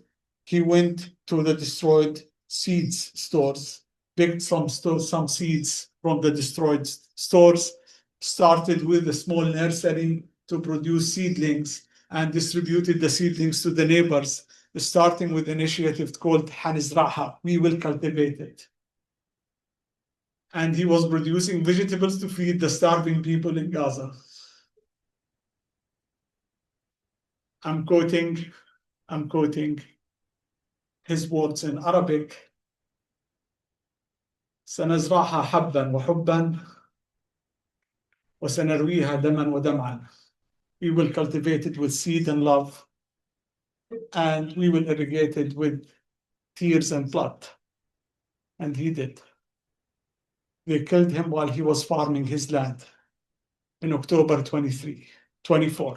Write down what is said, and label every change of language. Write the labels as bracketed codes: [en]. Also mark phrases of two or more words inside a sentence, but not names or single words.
[en] He went to the destroyed seeds stores, picked some seeds from the destroyed stores, started with a small nursery to produce seedlings, and distributed the seedlings to the neighbors, starting with an initiative called Hanizraha, we will cultivate it. And he was producing vegetables to feed the starving people in Gaza. I'm quoting his words in Arabic. [ar] سنزرعها حبا وحبا وسنرويها دما ودمعا. [en] We will cultivate it with seed and love, and we will irrigate it with tears and blood. And he did. They killed him while he was farming his land in October 24.